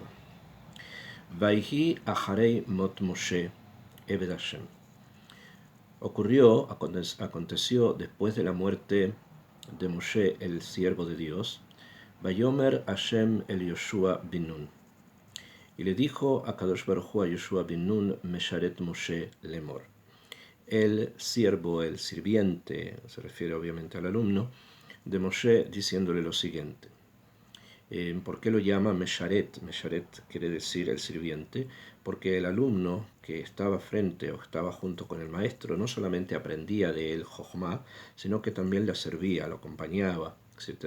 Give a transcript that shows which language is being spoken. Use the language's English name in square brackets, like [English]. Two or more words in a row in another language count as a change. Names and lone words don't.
[Hebrew] ויהי אחרי מות משה עבד השם. [Spanish] Aconteció después de la muerte de Moshe, el siervo de Dios, [Hebrew] ויאמר השם אל יהושע בן נון. [Spanish] Y le dijo a [Hebrew] קדוש ברוך הוא [Spanish] a Yoshua bin Nun, [Hebrew] משרת משה לאמר. [Spanish] El siervo, el sirviente, se refiere obviamente al alumno, de Moshe, diciéndole lo siguiente. ¿Por qué lo llama Mesharet? Mesharet quiere decir el sirviente, porque el alumno que estaba frente o estaba junto con el maestro no solamente aprendía de él Jochma, sino que también le servía, lo acompañaba, etc.